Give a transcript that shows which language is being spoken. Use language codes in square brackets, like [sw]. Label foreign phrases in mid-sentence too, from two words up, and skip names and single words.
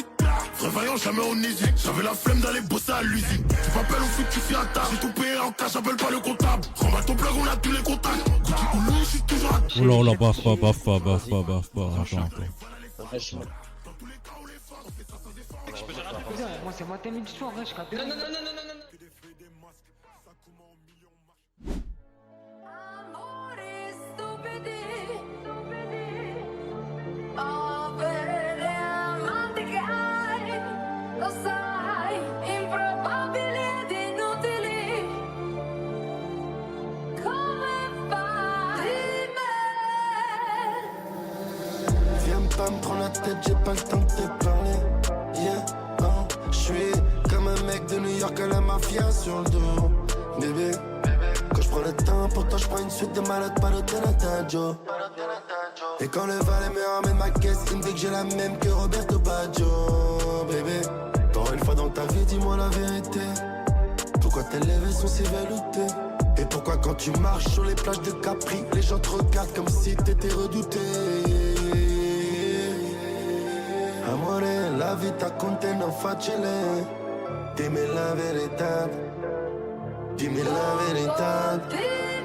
[fr] Prévoyant, jamais on hésite. J'avais la flemme d'aller bosser à l'usine. Tu m'appelles au foot, tu fais à table. J'ai tout payé en cash, j'appelle pas le comptable. Remets ton plug, on a tous les contacts. Gucci ou Louis, je suis toujours à Oh là là, baffe pas. Attends. Moi, c'est ma télé du soir, je capte. Non. [it] Lo sai, improbabili ed inutili. Come fai? [fr] Viens pas me prendre la tête, j'ai pas le temps de te parler. Yeah, je suis comme un mec de New York à la mafia sur le dos. Bébé, quand je prends le temps, pour toi je prends une suite de malades, pas de Tenataggio. Et quand le valet me ramène ma caisse, il me dit que j'ai la même que Roberto Baggio. Bébé, encore une fois dans ta vie, dis-moi la vérité. Pourquoi tes lèvres sont si veloutées? Et pourquoi quand tu marches sur les plages de Capri, les gens te regardent comme si t'étais redouté? [it] Amore, la vita con te non facile. Dimmi la verità, dimmi la verità.